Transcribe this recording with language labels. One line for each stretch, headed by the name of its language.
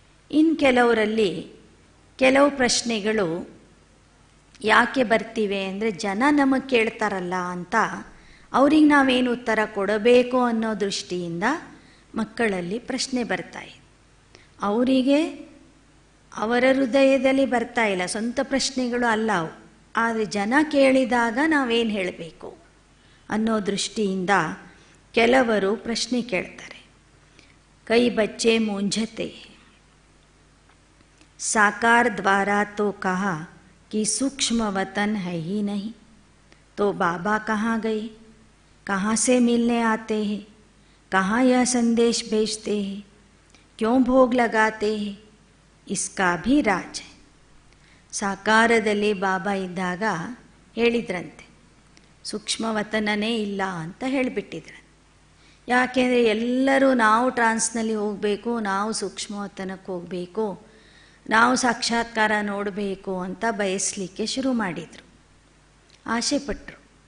Kannada: ಇನ್ನು ಕೆಲವರಲ್ಲಿ ಕೆಲವು ಪ್ರಶ್ನೆಗಳು ಯಾಕೆ ಬರ್ತಿವೆ ಅಂದರೆ, ಜನ ನಮಗೆ ಕೇಳ್ತಾರಲ್ಲ ಅಂತ ಅವ್ರಿಗೆ ನಾವೇನು ಉತ್ತರ ಕೊಡಬೇಕು ಅನ್ನೋ ದೃಷ್ಟಿಯಿಂದ ಮಕ್ಕಳಲ್ಲಿ ಪ್ರಶ್ನೆ ಬರ್ತಾಯಿದೆ. ಅವರಿಗೆ ಅವರ ಹೃದಯದಲ್ಲಿ ಬರ್ತಾ ಇಲ್ಲ, ಸ್ವಂತ ಪ್ರಶ್ನೆಗಳು ಅಲ್ಲ ಅವು, ಆದರೆ ಜನ ಕೇಳಿದಾಗ ನಾವೇನು ಹೇಳಬೇಕು ಅನ್ನೋ ದೃಷ್ಟಿಯಿಂದ ಕೆಲವರು ಪ್ರಶ್ನೆ ಕೇಳ್ತಾರೆ.
Hindi: ಕೈ ಬಚ್ಚೆ ಮೂಂझते साकार द्वारा तो कहा कि सूक्ष्म वतन है ही नहीं, तो बाबा कहाँ गए, कहाँ से मिलने आते हैं, कहाँ यह संदेश भेजते हैं, क्यों भोग लगाते हैं, इसका भी राज है.
Kannada: ಸಾಕಾರದಲ್ಲಿ ಬಾಬಾ ಇದ್ದಾಗ ಹೇಳಿದ್ರಂತೆ, ಸೂಕ್ಷ್ಮವತನನೇ ಇಲ್ಲ ಅಂತ ಹೇಳಿಬಿಟ್ಟಿದ್ರು. ಯಾಕೆಂದರೆ ಎಲ್ಲರೂ ನಾವು ಟ್ರಾನ್ಸ್ನಲ್ಲಿ ಹೋಗಬೇಕು, ನಾವು ಸೂಕ್ಷ್ಮವತನಕ್ಕೆ ಹೋಗಬೇಕು, ನಾವು ಸಾಕ್ಷಾತ್ಕಾರ ನೋಡಬೇಕು ಅಂತ ಬಯಸಲಿಕ್ಕೆ ಶುರು ಮಾಡಿದರು, ಆಸೆಪಟ್ಟರು.